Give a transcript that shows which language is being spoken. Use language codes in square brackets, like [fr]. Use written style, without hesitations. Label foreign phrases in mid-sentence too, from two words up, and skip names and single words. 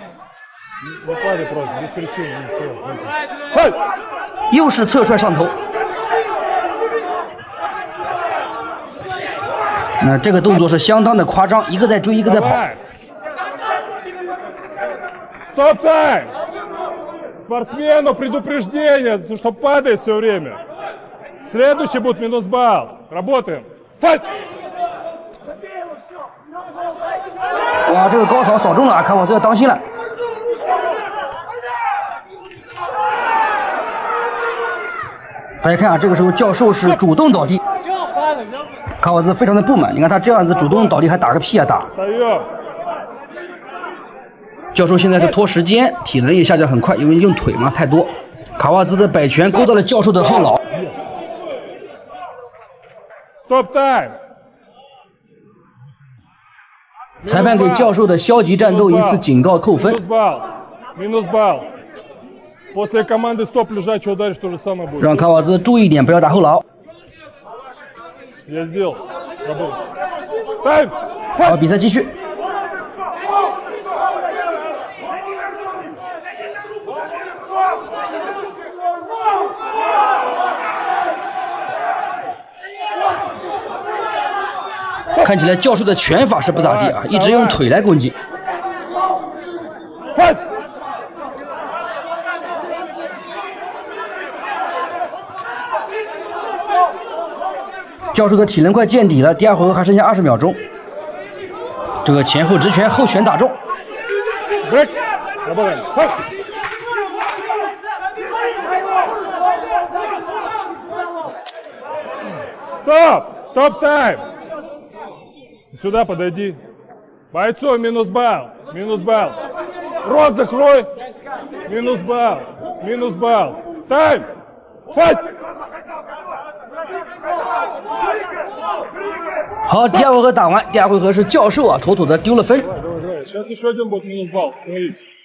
[zh] 又是侧踹上头。那这个动作是相当的夸张，一个在追，一个在跑。 [ru] Стоп тайм! Спортсмену предупреждение, что падает все время. Следующий будет минус балл. Работаем. Файт! [zh] 哇，这个高扫扫中了啊，卡瓦兹要当心了。大家看啊，这个时候教授是主动倒地，卡瓦兹非常的不满。你看他这样子主动倒地还打个屁啊打！教授现在是拖时间，体能也下降很快，因为用腿嘛太多。卡瓦兹的摆拳勾到了教授的后脑。 [ru] Stop time！ [zh] 裁判给教授的消极战斗一次警告扣分。 [ru] Минус балл. После команды стоп лежачий ударишь, то же самое будет. [zh] 让卡瓦兹注意一点，不要打后脑。 [ru] Я сделал. Работай. Тайм! [zh] 好，比赛继续。看起来教授的拳法是不咋地啊，一直用腿来攻击。教授的体能快见底了，第二回合还剩下20秒钟。这个前后直拳，后拳打中。 [ru] Стоп тайм! Сюда подойди. Бойцу минус балл. Минус балл. Рот закрой. Минус балл. Минус балл. Тайм! Файт! [zh] 好，第二回合打完，第二回合是教授啊，妥妥的丢了分。 [ru] Сейчас еще один будет минус балл. Смотрите.